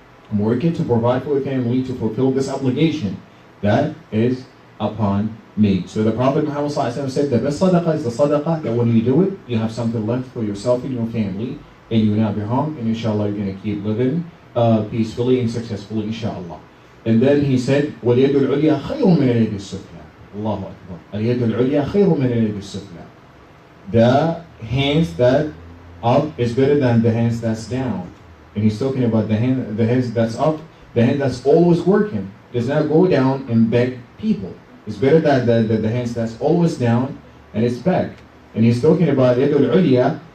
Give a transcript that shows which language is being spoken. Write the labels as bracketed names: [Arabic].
[English] I'm working to provide for your family, to fulfill this obligation that is upon me. So the Prophet Muhammad said the best sadaqah is the sadaqah that when you do it, you have something left for yourself and your family, and you will not be harmed, and inshallah you're going to keep living peacefully and successfully, inshallah. And then he said, [Arabic] وَالْيَدُ الْعُلْيَا خَيْرٌ مِنَ الْيَدِ السُّفْلَى. Allahu Akbar. الْيَدُ الْعُلْيَا خَيْرٌ مِنَ الْيَدِ السُّفْلَى. [English] The hands that up is better than the hands that's down. And he's talking about the hands that's up, the hand that's always working, does not go down and beg people. It's better than the hands that's always down and it's back. And he's talking about yadul ulya,